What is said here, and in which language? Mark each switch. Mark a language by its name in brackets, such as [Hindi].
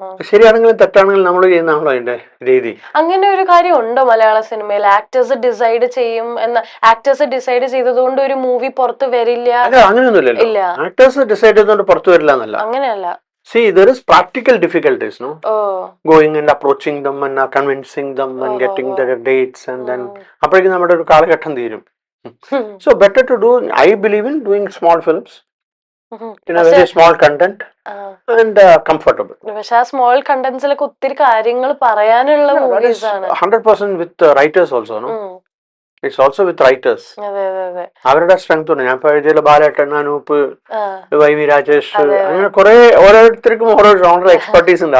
[Malayalam] ശരിയാണെങ്കിലും തെറ്റാണെങ്കിലും നമ്മൾ ചെയ്യുന്നതാണല്ലോ അതിന്റെ രീതി. അങ്ങനെ ഒരു കാര്യം ഉണ്ടോ മലയാള സിനിമയിൽ? ആക്ടേഴ്സ് ഡിസൈഡ് ചെയ്യും എന്ന, ആക്ടേഴ്സ് ഡിസൈഡ് ചെയ്തതുകൊണ്ട് ഒരു മൂവി പുറത്ത് വരില്ല? അങ്ങനെയൊന്നുമില്ലല്ലോ. ആക്ടേഴ്സ് ഡിസൈഡ് ചെയ്തുകൊണ്ട് പുറത്ത് വരില്ല എന്നല്ല. അങ്ങനെയല്ല. [English] See, there is practical difficulties, no? Going and approaching them and convincing them and getting their dates and then apparently [Malayalam] നമ്മുടെ ഒരു കാലഘട്ടം തീരും. [English] So better to do, I believe in doing small films in a very small content and comfortable. [Malayalam] പക്ഷെ ആ small കണ്ടന്റ്സിലൊക്കെ ഒത്തിരി കാര്യങ്ങൾ പറയാനുള്ള movies ആണ്. [English] 100% with writers also, no? It's also with writers. [Malayalam] അവരുടെ സ്ട്രെങ്ത് ഉണ്ട്. ഞാൻ എഴുതിയ ബാലേട്ടൻ, അനൂപ്, വൈവി രാജേഷ്, അങ്ങനെ കുറെ ഓരോരുത്തർക്കും ഓരോ ജോണർ എക്സ്പെർട്ടീസ് ഉണ്ട്.